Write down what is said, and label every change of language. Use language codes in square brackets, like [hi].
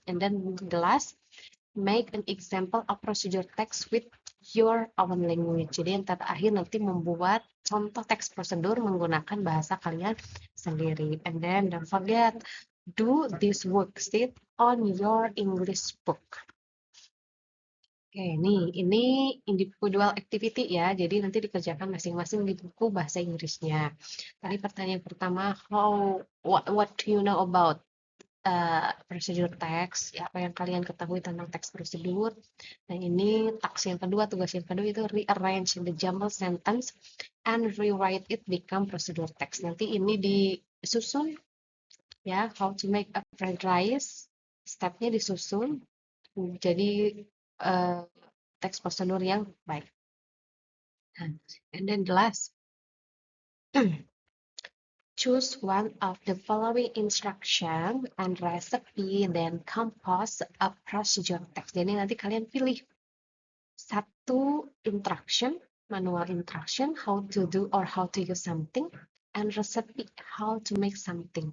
[en] And then the last, make an example of procedure text with your own language. [id] Jadi yang terakhir nanti membuat contoh teks prosedur menggunakan bahasa kalian sendiri. [en] And then don't forget, do this worksheet on your English book. [id] Oke, ini individual activity ya, jadi nanti dikerjakan masing-masing di buku bahasa Inggrisnya. Tadi pertanyaan pertama, [en] what do you know about procedure text? [id] Ya, apa yang kalian ketahui tentang teks prosedur? Nah, ini tugas yang kedua itu [en] rearrange the jumble sentence and rewrite it become procedure text. [id] Nanti ini disusun ya, [en] how to make a fried rice, [id] stepnya disusun. Jadi teks prosedur yang baik. [en] And then the last, choose one of the following instruction and recipe, then compose a procedure text. [id] Jadi nanti kalian pilih satu instruction, [en] manual instruction, how to do or how to use something, [id] and recipe, [en] how to make something.